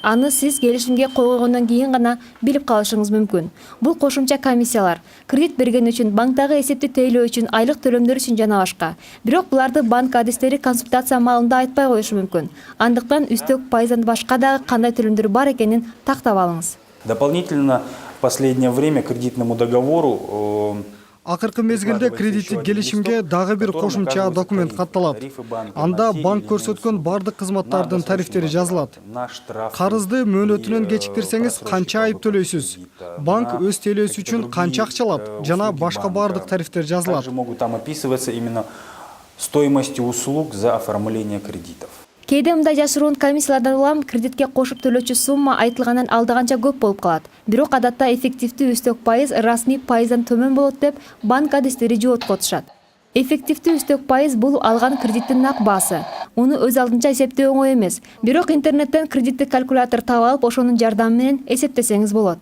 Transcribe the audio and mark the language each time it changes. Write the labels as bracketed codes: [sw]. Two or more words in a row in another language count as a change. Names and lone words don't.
[ky] Аны сиз келишимге кол койгондон кийин гана билип калышыңыз мүмкүн. Бул кошумча комиссиялар, кредит берген үчүн, банктагы эсепти тейлөө үчүн, айлык төлөмдөр үчүн жана башка. Бирок буларды банк адистери консультация маалында айтпай коюшу мүмкүн. Андыктан үстөк пайыздан башка дагы кандай төлөмдөр бар экенин тактап алыңыз. [ru] Дополнительно в последнее время кредитному договору [ky] Акыркы мезгилде кредиттик келишимге дагы бир кошумча документ катталат. Анда банк көрсөткөн бардык кызматтардын тарифтери жазылат. Карызды мөөнөтүнөн кечиктирсеңиз канча айып төлөйсүз, банк өз тейлөөсү үчүн канча акча алат жана башка бардык тарифтер жазылат. [ru] Также могут там описываться именно стоимости услуг за оформление кредитов. [ky] Кээде мындай жашыруун комиссиялардан улам кредитке кошуп төлөөчү сумма айтылгандан алдаганча көп болуп калат. Бирок адатта эффективдүү үстөк пайыз расмий пайыздан төмөн болот деп банк адистери жоопко отушат. Эффективдүү үстөк пайыз бул алган кредиттин нак баасы. Уну өз алдынча эсептөө оңой эмес. Бирок интернеттен кредиттик калькулятор таап алып, ошонун жардамы менен эсептесеңиз болот.